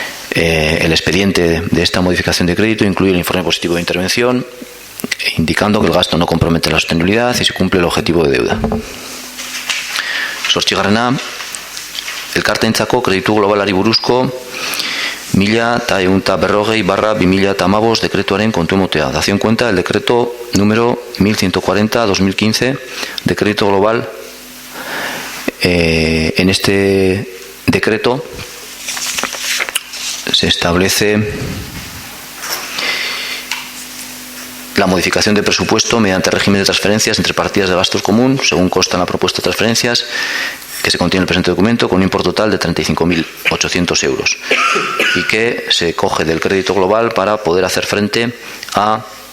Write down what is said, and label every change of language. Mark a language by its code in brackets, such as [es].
[es] El expediente de esta modificación de crédito incluye el informe positivo de intervención, indicando que el gasto no compromete la sostenibilidad y se cumple el objetivo de deuda. [eu] Zortzigarrena, elkarteentzako kreditu globalari buruzko 1140/2015 dekretuaren kontu ematea. [es] Dación cuenta del decreto número 1140/2015 de crédito global. En este decreto se establece la modificación de presupuesto mediante régimen de transferencias entre partidas de gastos común, según consta en la propuesta de transferencias que se contiene en el presente documento, con un importe total de 35.800 euros y que se coge del crédito global para poder hacer frente a